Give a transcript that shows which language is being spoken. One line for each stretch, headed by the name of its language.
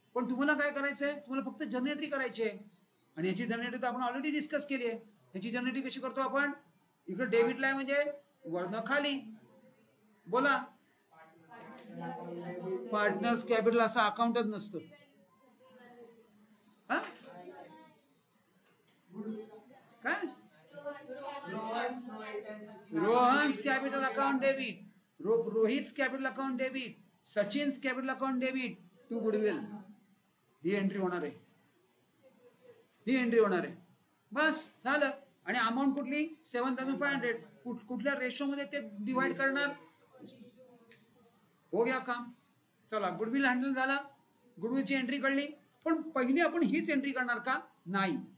Marathi: पण तुम्हाला काय करायचंय, तुम्हाला फक्त जनरेटरी करायची आहे. आणि याची जनरेटरी तर आपण ऑलरेडी डिस्कस केली आहे. याची जनरेटरी कशी करतो आपण, इकडे डेबिटला आहे म्हणजे वरनं खाली. बोला, पार्टनर्स कॅपिटल असं अकाउंटच नसतं.
English: काय, Rohan's capital account debit, Rohit capital account debit, Sachin's capital account debit to goodwill.
Marathi: He entry होणार आहे, ही एंट्री होणार आहे. बस झालं. आणि अमाऊंट कुठली, 7,500. कुठल्या रेशो मध्ये ते डिवाइड करणार,
Hindi: हो गया काम.
Marathi: चला, गुडविल हँडल झाला, गुडविलची एंट्री कळली. पण पहिली आपण हीच एंट्री करणार का, नाही.